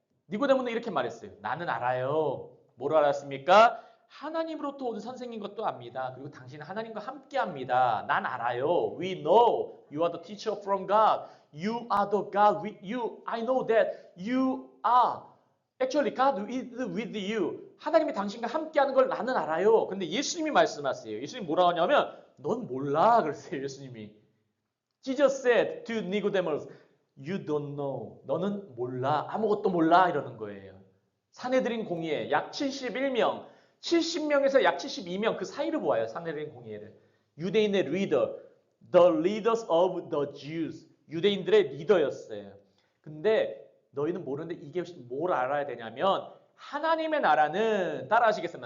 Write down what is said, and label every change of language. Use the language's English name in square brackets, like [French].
[Korean] 니고데모는 이렇게 말했어요. 나는 알아요. 뭘 알았습니까? 하나님으로부터 온 선생인 것도 압니다. 그리고 당신은 하나님과 함께 합니다. 난 알아요. [English] We know you are the teacher from God. You are the God with you. I know that you are. Actually, God is with you. [Korean] 하나님이 당신과 함께하는 걸 나는 알아요. 근데 예수님이 말씀하세요. 예수님이 뭐라고 하냐면 넌 몰라 그랬어요. 예수님이. [English] Jesus said to Nicodemus, You don't know. [Korean] 너는 몰라. 아무것도 몰라 이러는 거예요. 산헤드린 공의회 약 71명, 70명에서 약 72명 그 사이를 보아요. 산헤드린 공의회를. 유대인의 리더, [English] the leaders of the Jews. [Korean] 유대인들의 리더였어요. 근데 너희는 모르는데 이게 뭘 알아야 되냐면 하나님의 나라는 따라하시겠습니다.